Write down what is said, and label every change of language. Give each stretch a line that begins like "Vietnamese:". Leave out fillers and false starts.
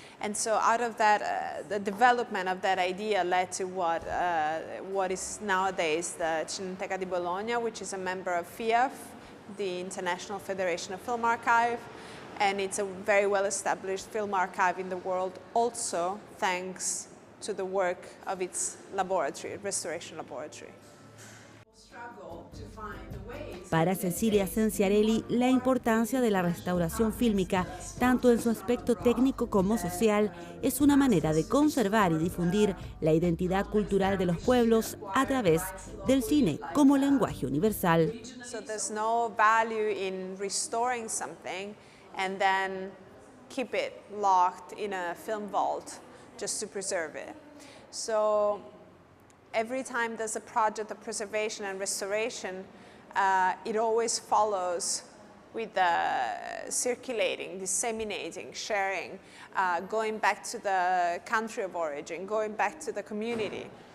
English: And so out of that, the development of that idea led to what is nowadays the Cineteca di Bologna, which is a member of FIAF, the International Federation of Film Archive, and it's a very well-established film archive in the world, also thanks to the work of its laboratory, restoration laboratory.
Spanish: Para Cecilia Cenciarelli, la importancia de la restauración fílmica, tanto en su aspecto técnico como social, es una manera de conservar y difundir la identidad cultural de los pueblos a través del cine como lenguaje universal.
English: So there's no value in restoring something and then keep it locked in a film vault just to preserve it. So every time there's a project of preservation and restoration, it always follows with circulating, disseminating, sharing, going back to the country of origin, going back to the community.